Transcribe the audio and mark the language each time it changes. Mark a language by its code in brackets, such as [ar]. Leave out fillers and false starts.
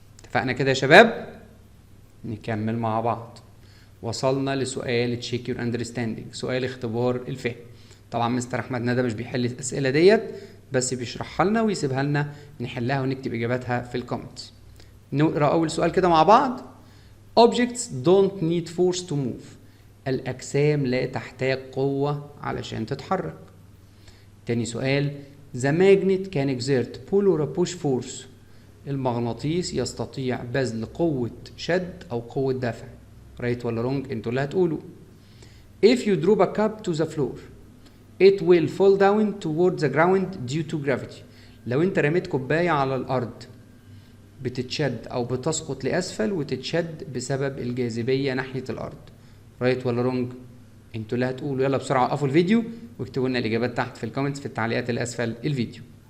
[ar] اتفقنا كده يا شباب؟ نكمل مع بعض. وصلنا لسؤال تشيك يور اندرستاندينج، سؤال اختبار الفهم. طبعا مستر احمد ندى مش بيحل الاسئله ديت، بس بيشرحها لنا ويسيبها لنا نحلها ونكتب اجاباتها في الكومنتس. نقرا اول سؤال كده مع بعض. [en] Objects don't need force to move. [ar] الأجسام لا تحتاج قوة علشان تتحرك. تاني سؤال. [en] The magnet can exert pull or a push force. [ar] المغناطيس يستطيع بذل قوة شد أو قوة دفع. right ولا wrong؟ انتوا اللي هتقولوا. [en] If you drop a cup to the floor, it will fall down toward the ground due to gravity. [ar] لو انت رميت كوباية على الأرض بتتشد أو بتسقط لأسفل وتتشد بسبب الجاذبية ناحية الأرض. رايت ولا رونج؟ انتوا اللي هتقولوا. يلا بسرعة وقفوا الفيديو واكتبوا لنا الإجابات تحت في الكومنتس في التعليقات اللي أسفل الفيديو.